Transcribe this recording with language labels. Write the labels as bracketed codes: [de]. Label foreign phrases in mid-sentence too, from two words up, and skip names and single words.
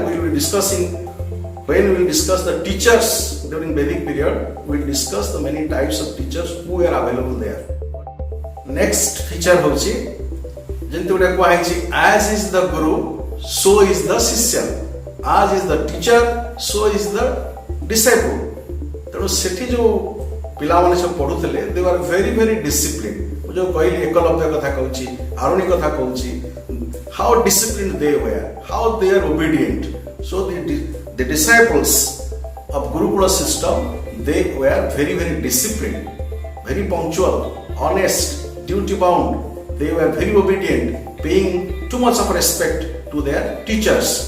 [en] We will be discussing, when we will discuss the teachers during Vedic period, we will discuss the many types of teachers who were available there. Next feature hochi, as is the guru, so is the shishya. As is the teacher, so is the disciple. [or] ତେଣୁ ସେଠି ଯେଉଁ ପିଲାମାନେ ସବୁ ପଢ଼ୁଥିଲେ [en] they were very very disciplined. [or] ମୁଁ ଯେଉଁ କହିଲି ଏକଲବ୍ୟ କଥା କହୁଛି, ଆରୁଣି କଥା କହୁଛି, [en] how disciplined they were, how they are obedient. So the disciples of Gurukula system, they were very very disciplined, very punctual, honest, duty bound. They were very obedient, paying too much of respect to their teachers.